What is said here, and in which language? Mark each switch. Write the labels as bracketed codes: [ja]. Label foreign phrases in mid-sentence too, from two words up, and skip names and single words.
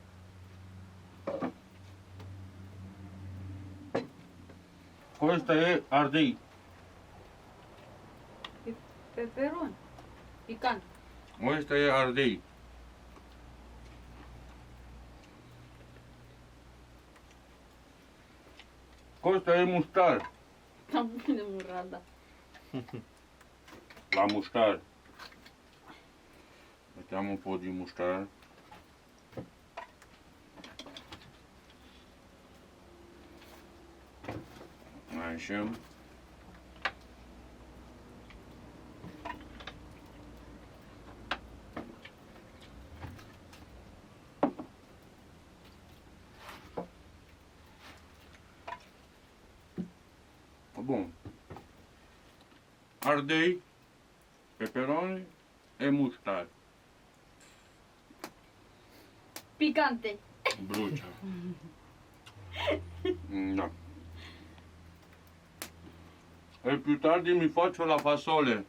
[it] Questa è ardei. Peperoni. Picant. Questa è ardei. Questa è mustar. [ro] Am bine murada. La mustar. [it] Mettiamo un po' di mustar. [ro] Așa. Bun. Ardei, [it] peperoni e mustar. Picante. Brucia. Da. E più tardi mi faccio la fasole.